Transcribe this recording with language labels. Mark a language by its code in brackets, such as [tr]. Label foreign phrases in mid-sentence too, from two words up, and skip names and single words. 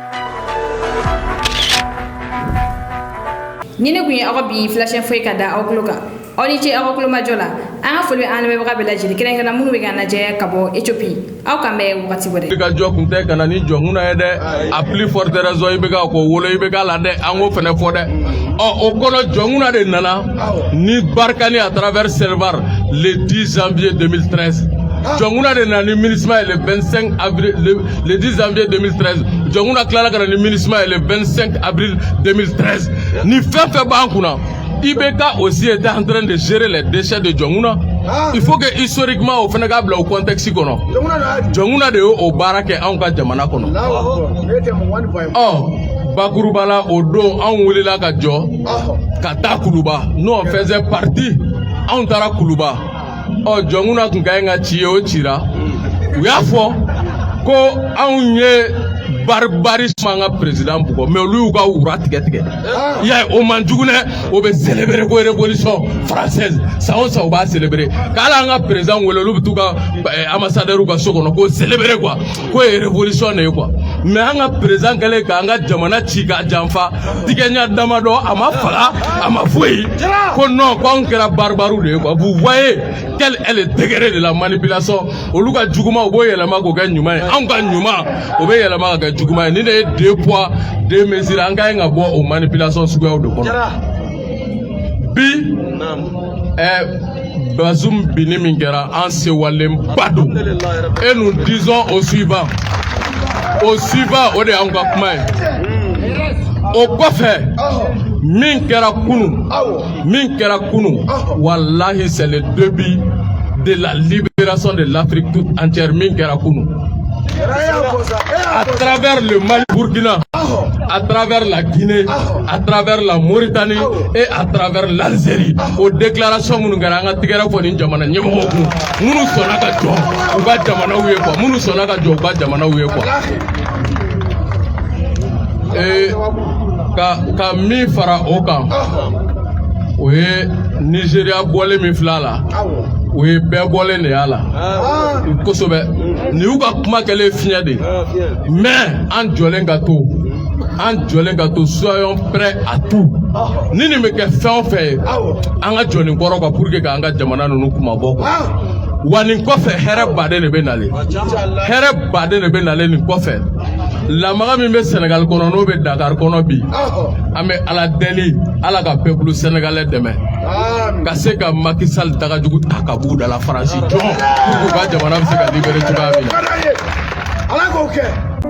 [bm] Ni ne kun ye aw ka bi [fr] flash info [bm] ka da aw kulo kan aw ni ce aw ka kulo majɔ la an ka foli an lamɛnbaga bɛɛ lajɛlen kɛrɛnkɛrɛnna minnu bɛ k'an lajɛ ka bɔ Éthiopie aw kan bɛ wagati wɛrɛ. ka jɔ kun tɛ ka na ni jɔnkuna ye dɛ [fr] a plus forte raison [bm] i bɛ ka ko wolo i bɛ k'a la dɛ an k'o fɛnɛ fɔ dɛ o kɔnɔ jɔnkuna de nana ni barikani [fr] à travers Servar le 10 janvier 2013 [bm] jɔnkuna de nana ni MINUSMA ye [fr] le 25 avril le 10 janvier 2013 [bm] jɔnkuna tilala ka na ni MINUSMA ye [fr] le 25 avril 2013 [bm] ni fɛn fɛn b'an kunna [fr] IBK aussi était en train de gérer les déchets de [bm] jɔnkuna [fr] il faut que historiquement [bm] o fana ka bila o contexte kɔnɔ jɔnkuna de y'o baara kɛ anw ka jamana kɔnɔ bakuruba la o don anw wulila ka jɔ ka taa Kuluba [fr] nous on faisait partie [bm] anw taara Kuluba jɔnkuna kun ka ɲi ka ci ye o cira u y'a fɔ ko anw ye barbarisme an ka président bugɔ mais olu y'u ka wura tigɛ i y'a ye o man jugu dɛ o bɛ célébrer ko [fr] révolution française [bm] san o san u b'a célébrer k'ala an ka président wele olu bɛ t'u ka ambassadeur ka so kɔnɔ ko [fr] célébrer quoi [bm] ko ye révolution de ye quoi mais an ka président kɛlen k'an ka jamana ci k'a janfa tigɛɲa damadɔ a ma faga a ma foyi ko non ko anw kɛra barbaru de ye quoi [fr] vous voyez quel est le degré de la manipulation [bm] olu ka juguman u b'o yɛlɛma k'o kɛ ɲuman ye anw ka ɲuman o bɛ yɛlɛma ka kɛ juguman ye ni de ye [fr] 2 poids 2 mesures [bm] an ka ɲi ka bɔ o manipulation suguyaw de kɔnɔ bi Bazoum binni min kɛra an sewalenba don [fr] et nous disons au suivant [bm] o de y'anw ka kuma ye o kɔfɛ min kɛra [fr] kunun wallahi c'est le début de la libération de l'Afrique toute entière [bm] min kɛra kunun [fr] à travers le Mali, Burkina, à travers la Guinée, à travers la Mauritanie et à travers l'Algérie. Aux déclarations nous avons [bm] tigɛra fɔ ni jamana ɲɛmɔgɔw kun minnu sɔnna ka jɔ u ka jamanaw ye quoi minnu sɔnna ka jɔ u ka jamanaw ye quoi ka min fara o kan o ye Nigeria bɔlen min filɛ a la o ye bɛɛ bɔlen de y'a la kosɛbɛ nin y'u ka kuma kɛlen fiɲɛ de mais an jɔlen ka to [fr] soyons prêts à tout [bm] ni nin bɛ kɛ fɛn o fɛn ye an ka jɔ nin kɔrɔ [fr] quoi pour que [bm] k'an ka jamana ninnu kuma bɔ quoi wa nin kɔfɛ hɛrɛ baden de bɛ nalen nin kɔfɛ lamaga min bɛ Sénégal kɔnɔ n'o bɛ Dakar kɔnɔ bi an bɛ Ala deli Ala ka [fr] peuple sénégalais [bm] dɛmɛ ka se ka Macky Sall dagajugu ta ka b'u da la Faransi jɔn [fr] pour que [bm] u ka jamana bɛ se ka libérer cogoya min na.